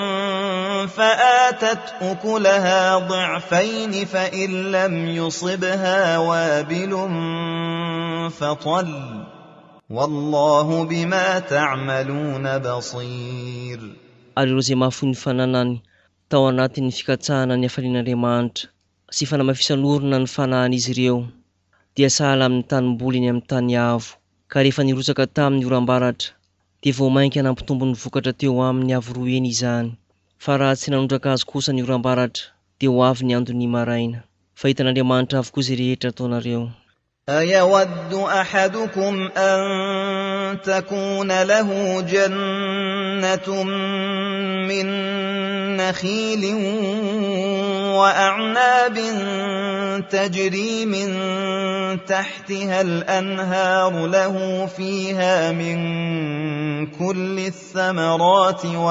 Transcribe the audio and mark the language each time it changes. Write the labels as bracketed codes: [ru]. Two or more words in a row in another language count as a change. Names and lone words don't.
[ar] فآتت أكلها ضعفين فإن لم يصبها وابل فطل والله بما تعملون بصير. [mg] Ary ireo izay mahafoy ny fananany tao anatin'ny fikatsahana ny hafalian'Andriamanitra sy fanamafisan'orona ny fanahan'izy ireo dia sahala amin'ny tanimboly eny amin'ny tany avo, ka rehefa nirotsaka tamin'ny oram-baratra dia voamainka nampitombo ny vokatra teo amin'ny avo roa eny izany. Fa raha tsy nanondraka azy kosa ny oram-baratra dia ho avy ny andon'ny maraina. Fa hitan'Andriamanitra avokoa izay rehetra ataonareo. [ar] أيود أحدكم أن تكون له جنة من نخيل وأعناب تجري من تحتها الأنهار له فيها من كل الثمرات